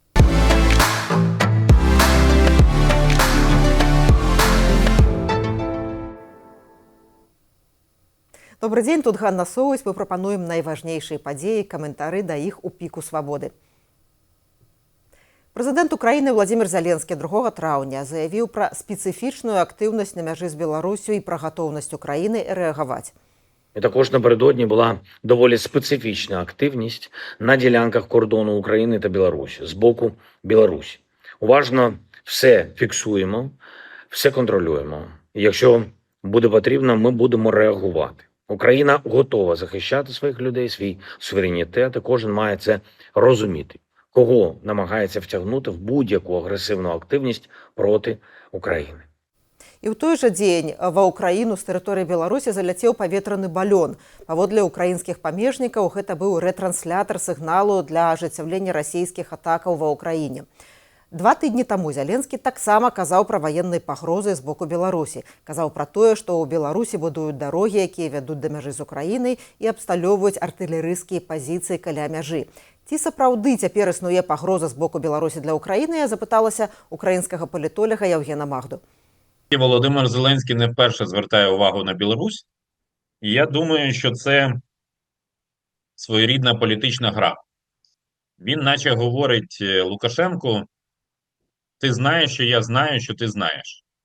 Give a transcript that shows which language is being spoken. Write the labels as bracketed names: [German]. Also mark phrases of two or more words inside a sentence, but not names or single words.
[Belarusian] Добрый дзень, тут Ганна Соўваць. Мы прапануем найважнейшыя падзеі, каментары да іх у піку свабоды. Прэзідэнт Украіны Владзімір Зеленскі 2 траўня заявіў пра спецыфічную актыўнасць на мяжы з Беларусю і пра гатоўнасць Украіны рэагаваць. [Ukrainian] І також напередодні була доволі специфічна активність на ділянках кордону України та Білорусі, з боку Білорусі. Уважно все фіксуємо, все контролюємо. І якщо буде потрібно, ми будемо реагувати. Україна готова захищати своїх людей, свій суверенітет, і кожен має це розуміти, кого намагається втягнути в будь-яку агресивну активність проти України. [Belarusian] І ў той жа дзень ва ўкраіну з тэрыторыі Беларусі заляцеў паветраны балён. Паводле ўкраінскіх памежнікаў, гэта быў рэтранслятар сігналу для ажыццяўлення расійскіх атакаў ва ўкраіне. 2 тыдні таму Зеленскі таксама казаў пра ваенныя пагрозы з боку Беларусі. Казаў пра тое, што ў Беларусі будуюць дарогі, якія вядуць да мяжы з Украінай і абсталёўваюць артылерыйскія пазіцыі каля мяжы. Ці сапраўды цяпер існуе пагроза з боку Беларусі для Украіны, я запыталася украінскага палітоляга Яўгена Магду. [Ukrainian] Володимир Зеленський не вперше звертає увагу на Білорусь. І я думаю, що це своєрідна політична гра. Він наче говорить Лукашенку: ти знаєш, що я знаю, що ти знаєш.